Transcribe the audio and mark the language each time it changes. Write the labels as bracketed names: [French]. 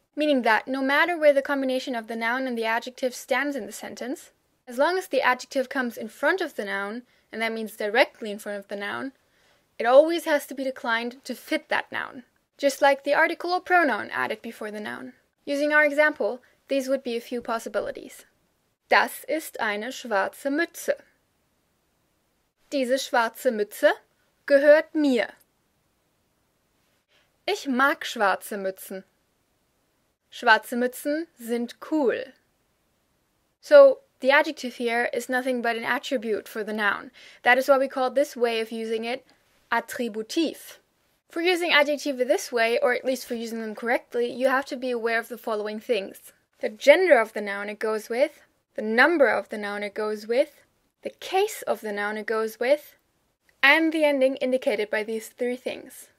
[English] Meaning that no matter where the combination of the noun and the adjective stands in the sentence, as long as the adjective comes in front of the noun, and that means directly in front of the noun, it always has to be declined to fit that noun. Just like the article or pronoun added before the noun. Using our example, these would be a few possibilities. [German] Das ist eine schwarze Mütze. Diese schwarze Mütze gehört mir. Ich mag schwarze Mützen. Schwarze Mützen sind cool. [English] So, the adjective here is nothing but an attribute for the noun. That is why we call this way of using it attributiv. For using adjective this way, or at least for using them correctly, you have to be aware of the following things. The gender of the noun it goes with, the number of the noun it goes with, the case of the noun it goes with, and the ending indicated by these 3 things.